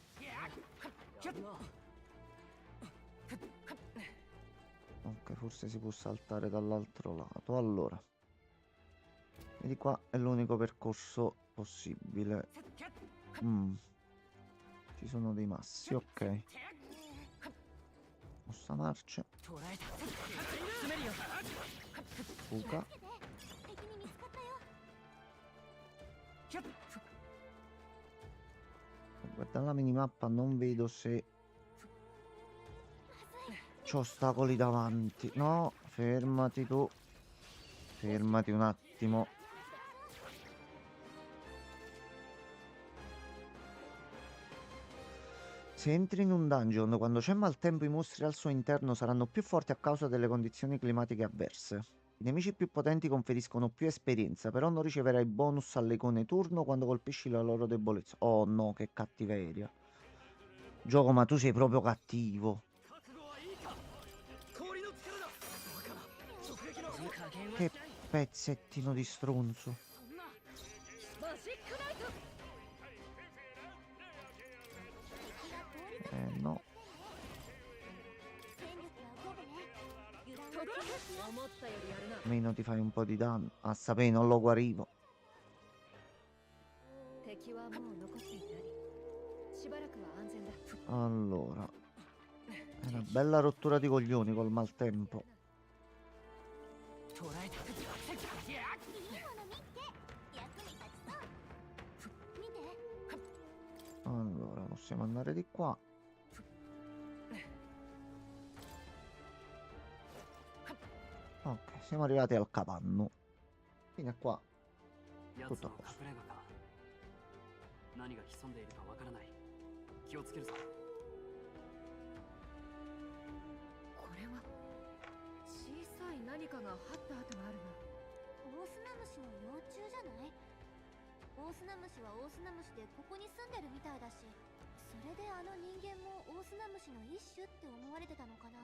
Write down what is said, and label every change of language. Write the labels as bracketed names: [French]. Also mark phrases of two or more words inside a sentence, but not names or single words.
[Italian] Ok, forse si può saltare dall'altro lato. Allora, e di qua è l'unico percorso possibile. Ci sono dei massi, ok. Mossa marcia, [Japanese] 捕らえた詰めるよ [Italian] Tuca. [Japanese] 敵に見つかったよ。キャッ [Italian] Guardando la minimappa non vedo se c'ho ostacoli davanti. No, fermati tu. Fermati un attimo. Se entri in un dungeon quando c'è maltempo, i mostri al suo interno saranno più forti a causa delle condizioni climatiche avverse. I nemici più potenti conferiscono più esperienza, però non riceverai bonus alle icone turno quando colpisci la loro debolezza. Oh no, che cattiveria. Gioco, ma tu sei proprio cattivo. [Japanese] 覚悟はいいか氷の力だそうかな直撃の加減は [Italian] Che pezzettino di stronzo. [Japanese] そんなマジックナイト。 [Italian] No. [Japanese] 戦力は五分ね。油断はとどろ禁物よ。思ったよりやるな。 [Italian] Almeno ti fai un po' di danno. A sapere, non lo guarivo. [Japanese] 敵はもう残っていない。しばらくは安全だ。 [Italian] Allora, è una bella rottura di coglioni col maltempo. [Japanese] 捉えた。いやいいもの見っけ。役に立ちそう。見て。 [Italian] Allora, possiamo andare di qua. Ok, siamo arrivati al capanno. Fino a qua. [Japanese] 奴 [Italian] Tutto a [Japanese] の [Italian] posto. [Japanese] 隠れ家か。何が潜んでいるかわからない。気をつけるぞ。これは小さい何かが張った跡があるな。オオスナムシの幼虫じゃない？オオスナムシはオオスナムシでここに住んでるみたいだし、それであの人間もオオスナムシの一種って思われてたのかな。